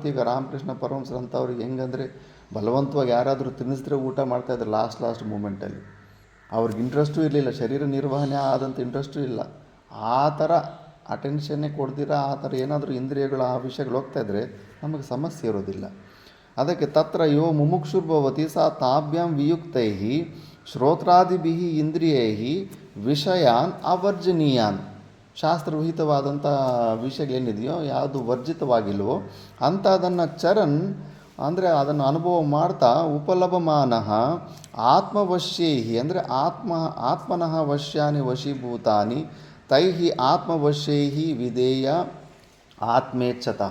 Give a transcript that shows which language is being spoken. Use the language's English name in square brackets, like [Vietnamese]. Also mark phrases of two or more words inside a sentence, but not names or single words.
[Kannada] ಈಗ ರಾಮಕೃಷ್ಣ ಪರಮಹಂಸರು ಅಂಥವ್ರಿಗೆ ಹೆಂಗಂದರೆ, ಬಲವಂತವಾಗಿ ಯಾರಾದರೂ ತಿನ್ನಿಸಿದ್ರೆ ಊಟ ಮಾಡ್ತಾಯಿದ್ರು [English] last momentಲ್ಲಿ. [Kannada] ಅವ್ರಿಗೆ ಇಂಟ್ರೆಸ್ಟೂ ಇರಲಿಲ್ಲ, ಶರೀರ ನಿರ್ವಹಣೆ ಆದಂಥ ಇಂಟ್ರೆಸ್ಟೂ ಇಲ್ಲ. ಆ ಥರ ಅಟೆನ್ಷನ್ನೇ ಕೊಡ್ದಿರ ಆ ಥರ ಏನಾದರೂ ಇಂದ್ರಿಯಗಳು ಆ ವಿಷಯಗಳು ಹೋಗ್ತಾಯಿದ್ರೆ ನಮಗೆ ಸಮಸ್ಯೆ ಇರೋದಿಲ್ಲ. [Sanskrit] ಅದಕ್ಕೆ ತತ್ರ ಯೋ ಮುಮುಕ್ಷುರ್ಭವತಿ ಸಾ ತಾಭ್ಯಾಂ ವಿಯುಕ್ತೈ ಶ್ರೋತ್ರಾದಿಭಿ ಇಂದ್ರಿಯೈ ವಿಷಯಾನ್ ಅವರ್ಜನೀಯಾನ್. [Kannada] ಶಾಸ್ತ್ರವಿಹಿತವಾದಂಥ ವಿಷಯಗಳೇನಿದೆಯೋ, ಯಾವುದು ವರ್ಜಿತವಾಗಿಲ್ವೋ ಅಂಥದನ್ನು ಚರನ್ ಅಂದರೆ ಅದನ್ನು ಅನುಭವ ಮಾಡ್ತಾ [Sanskrit] ಉಪಲಭಮಾನಃ ಆತ್ಮವಶ್ಯೈಹಿ [Kannada] ಅಂದರೆ [Sanskrit] ಆತ್ಮನಃ ವಶ್ಯಾನಿ ವಶೀಭೂತಾನಿ ತೈಹಿ ಆತ್ಮವಶ್ಯೈಹಿ ವಿಧೇಯ ಆತ್ಮೇಚ್ಛತಃ.